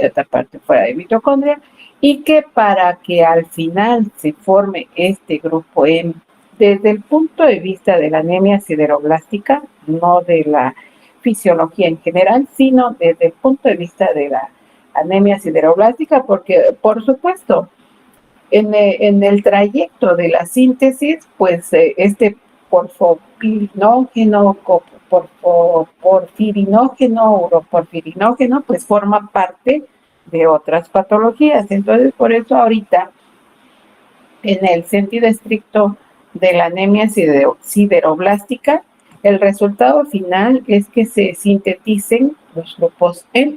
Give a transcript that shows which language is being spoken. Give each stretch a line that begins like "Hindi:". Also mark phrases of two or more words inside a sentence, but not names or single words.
Spanish: otra parte fuera de mitocondria, y que para que al final se forme este grupo M, desde el punto de vista de la anemia sideroblástica, no de la fisiología en general, sino desde el punto de vista de la anemia sideroblástica, porque por supuesto, en el trayecto de la síntesis, pues este porfopirinógeno, porfirinógeno, uroporfirinógeno, pues forma parte de otras patologías. Entonces, por eso ahorita, en el sentido estricto de la anemia sideroblástica, el resultado final es que se sinteticen los grupos M.